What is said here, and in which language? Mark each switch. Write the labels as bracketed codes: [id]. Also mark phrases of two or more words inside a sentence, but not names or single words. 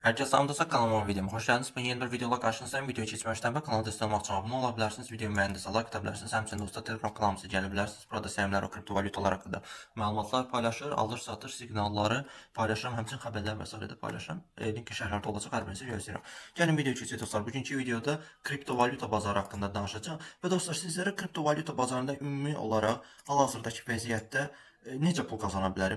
[tr] Herkese salamdasa kanalıma videoma hoş geldiniz. Ben yeni bir videola karşınızdayım. [az] Videoyu keçməmişdən və kanala destek olmaq üçün abunə ola bilərsiniz. Videoyu bəyəndinizsə like ata bilərsiniz. Həmçinin dostlar Telegram kanalımıza gələ bilərsiniz. Burada səhmlər o kriptovalyutalar haqqında məlumatlar paylaşır, alır, satır, siqnalları paylaşıram, həmçinin xəbərlər və s. də paylaşıram. Linki şərhlərdə olacaq, hər birinizi gözləyirəm. Gəlin videoya keçək dostlar. Bugünkü videoda kriptovalyuta bazarı haqqında danışacağam və dostlar sizlərə kriptovalyuta bazarında ümumi olaraq hal-hazırdakı vəziyyətdə necə pul qazana bilərik?